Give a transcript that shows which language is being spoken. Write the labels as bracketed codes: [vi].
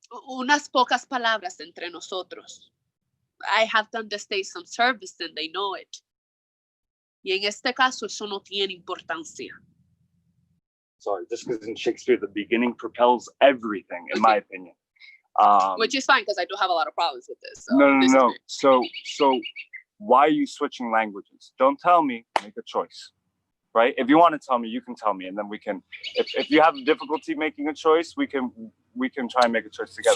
[es] Unas pocas palabras entre nosotros. [en] I have done the stage some service and they know it. [es] Y en este caso, eso no tiene importancia. [en] Sorry, just because in Shakespeare, the beginning propels everything, in my opinion. Which is fine, because I do have a lot of problems with this. So No. So why are you switching languages? Don't tell me, make a choice, right? If you want to tell me, you can tell me, and then we can, if you have difficulty making a choice, we can try and make a choice together.